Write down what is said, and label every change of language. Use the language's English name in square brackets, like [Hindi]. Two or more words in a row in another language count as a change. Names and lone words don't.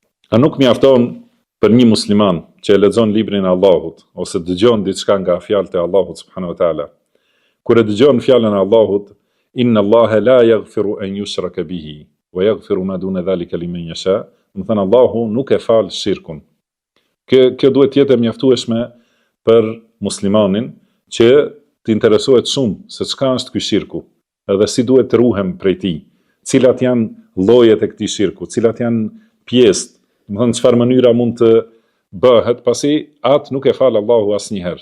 [Albanian] A nuk mjafton për një musliman që e lexon librin e Allahut ose dëgjon diçka nga fjalët e Allahut [Arabic] سبحانه وتعالى. [Albanian] Kur e dëgjon fjalën e Allahut, [Arabic] إن الله لا يغفر أن يشرك به ويغفر ما دون ذلك لمن يشاء, [Albanian] do të thënë Allahu nuk e fal shirkun. Kjo duhet të jetë e mjaftueshme për muslimanin që të interesohet shumë se çka është ky shirku, edhe si duhet të ruhem prej tij, cilat janë llojet e këtij shirku, cilat janë pjesët, do të thënë çfarë mënyra mund të bëhet, pasi atë nuk e fal Allahu asnjëherë.